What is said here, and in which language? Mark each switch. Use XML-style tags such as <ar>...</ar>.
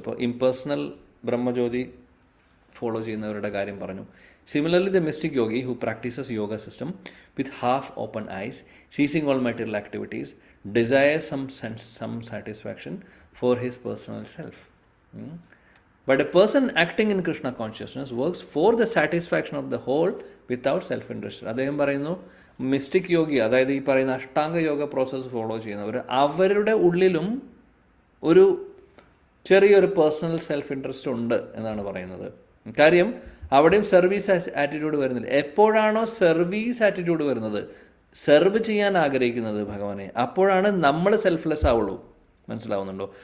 <ml>അപ്പോൾ impersonal ബ്രഹ്മജ്യോതി follow ചെയ്യുന്നവരുടെ കാര്യം പറഞ്ഞു.</ml> <en>Similarly the mystic yogi who practises yoga system with half open eyes, ceasing all material activities, desires some satisfaction for his personal self. But a person acting in Krishna consciousness works for the satisfaction of the whole without self-interest.</en> <ml>അദ്ദേഹം പറയുന്നു mystic യോഗി, അതായത് ഈ പറയുന്ന Ashtanga yoga process follow ചെയ്യുന്നവർ, അവരുടെ ഉള്ളിലും ഒരു ചെറിയൊരു പേഴ്സണൽ സെൽഫ് ഇൻട്രസ്റ്റ് ഉണ്ട് എന്നാണ് പറയുന്നത്. കാര്യം അവിടെയും സർവീസ് ആറ്റിറ്റ്യൂഡ് വരുന്നില്ല. എപ്പോഴാണോ സർവീസ് ആറ്റിറ്റ്യൂഡ് വരുന്നത്, സെർവ് ചെയ്യാൻ ആഗ്രഹിക്കുന്നത് ഭഗവാനെ, അപ്പോഴാണ് നമ്മൾ സെൽഫ്ലെസ് ആവുള്ളൂ. മനസ്സിലാവുന്നുണ്ടോ?</ml>